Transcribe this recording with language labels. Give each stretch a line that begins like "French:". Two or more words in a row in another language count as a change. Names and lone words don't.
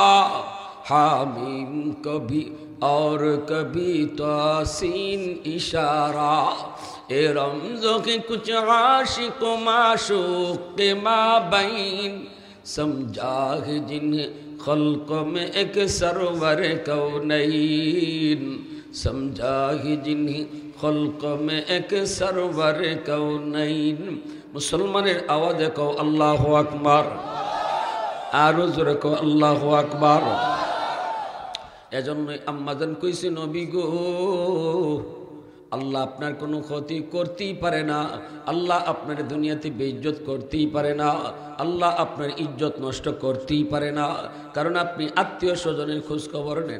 Urdu: حامیم کبھی اور کبھی توسین اشارہ اے رمزوں کے کچھ عاشق و معشوق کے مابین سمجھا ہے جنہیں خلق میں ایک سرور کونین سمجھا ہے جنہیں خلق میں ایک سرور کونین
Bangla: মুসলমানের আওয়াজে কও
Arabic: الله أكبر,
Bangla: আরো জোরে কও
Arabic: الله أكبر.
Bangla: এজন্যই আম্মাজান কইছে নবী গো, আল্লাহ আপনার কোনো ক্ষতি করতেই পারে না, আল্লাহ আপনার দুনিয়াতে বেইজ্জত করতেই পারে না, আল্লাহ আপনার ইজ্জত নষ্ট করতেই পারে না, কারণ আপনি আত্মীয় স্বজনের খোঁজ খবর নেন।